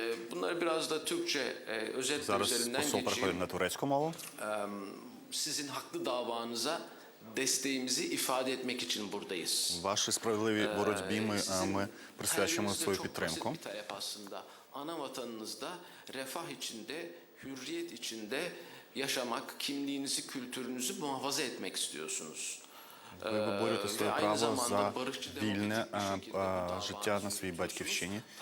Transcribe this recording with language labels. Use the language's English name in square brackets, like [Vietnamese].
[Turkish] Bunları biraz da Türkçe özetle üzerinden geçeyim. Sizin haklı davanıza desteğimizi ifade etmek için buradayız. [Ukrainian] Вашій справедливій боротьбі ми присвячуємо свою підтримку. [Turkish] Ana vatanınızda refah içinde, hürriyet içinde yaşamak, kimliğinizi, kültürünüzü muhafaza etmek istiyorsunuz. [Ukrainian] Ви виборюєте своє право за вільне життя на своїй батьківщині.